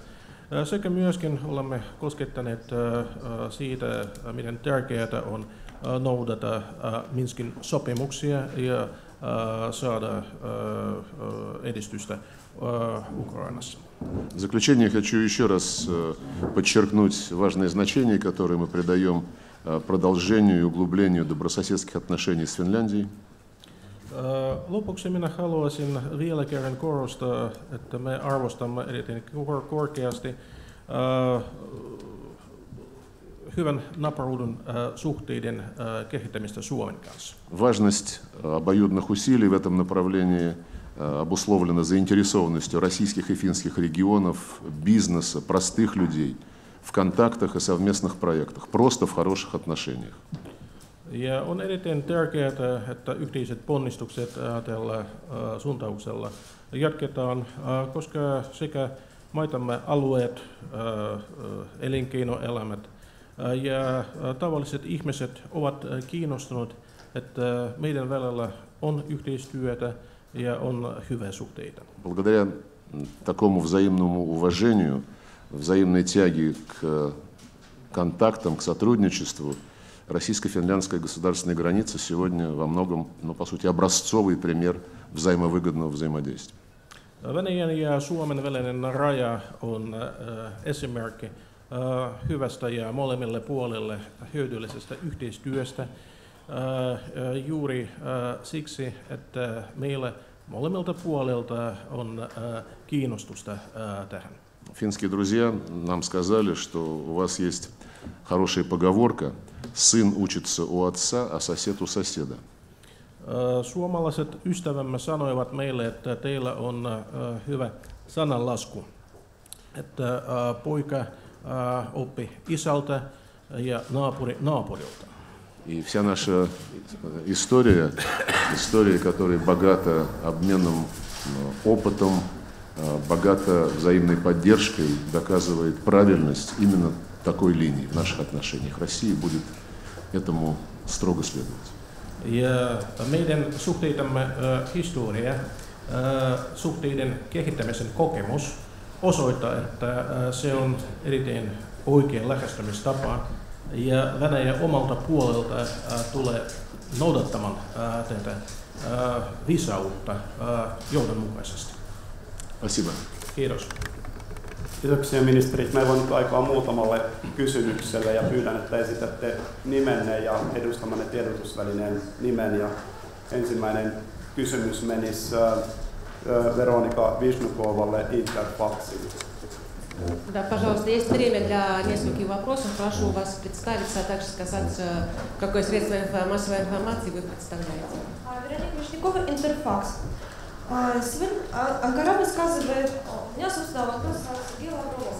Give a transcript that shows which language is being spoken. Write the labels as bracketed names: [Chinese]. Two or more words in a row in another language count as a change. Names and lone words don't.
[Finnish] Sekä myöskin olemme koskettaneet siitä, miten tärkeää on noudata Minskin sopimuksia ja saada edistystä Украинassa. [Russian] В заключение хочу еще раз подчеркнуть важное значение, которое мы придаем продолжению и углублению добрососедских отношений с Финляндией. [Finnish] Lopuksi minä haluaisin vielä kerran korostaa, että me arvostamme erittäin korkeasti hyvän naapuruuden suhteiden kehittämistä Suomen kanssa. [Russian] Важность обоюдных усилий в этом направлении обусловлена заинтересованностью российских и финских регионов, бизнеса, простых людей в контактах и совместных проектах, просто в хороших отношениях. [Finnish] Ja on erittäin tärkeää, että yhteiset ponnistukset tällä suuntauksella jatketaan, koska sekä maitamme alueet, elinkeinoelämät ja tavalliset ihmiset ovat kiinnostuneet, että meidän välillä on yhteistyötä ja on hyvää suhteita. [Russian] Благодаря такому взаимному уважению, взаимной тяге к контактам, к сотрудничеству, российско-финляндская государственная граница сегодня во многом, по сути, образцовый пример взаимовыгодного взаимодействия. [Finnish] Venäjän ja Suomen välinen raja on esimerkki hyvästä ja molemmille puolille hyödyllisestä yhteistyöstä juuri siksi, että meillä molemmilta puolilta on kiinnostusta tähän. [Russian] Финские друзья нам сказали, что у вас есть хорошая поговорка: сын учится у отца, а сосед у соседа. [Finnish] Suomalaiset ystävämme sanoivat meille, että teillä on hyvä sananlasku, että poika oppi isältä ja naapuri naapurilta. [Russian] И вся наша история, которая богата обменом опытом, богата взаимной поддержкой, доказывает правильность именно такой линии в наших отношениях. Россия будет этому строго следовать. [Finnish] Ja meidän suhteitamme historia, suhteiden kehittämisen kokemus osoittaa, että se on erittäin oikea lähestymistapa ja Venäjä omalta puolelta tulee noudattamaan tätä viisautta johdonmukaisesti. [Russian] Спасибо. [Finnish] Kiitos. Kiitoksia ministerit. Meillä on nyt aikaa muutamalle kysymykselle ja pyydän, että esitätte nimenne ja edustamanne tiedotusvälineen nimen. Ja ensimmäinen kysymys menisi Veronika Vishnukovalle Interfaxille. [Russian] Да, пожалуйста, есть время для нескольких вопросов. Прошу вас представиться, а также сказать, какое средство массовой информации вы представляете. Вероника Вишнякова, Интерфакс. Сегодня Анкара высказывает, у меня, собственно, вопрос к Сергею Лаврову.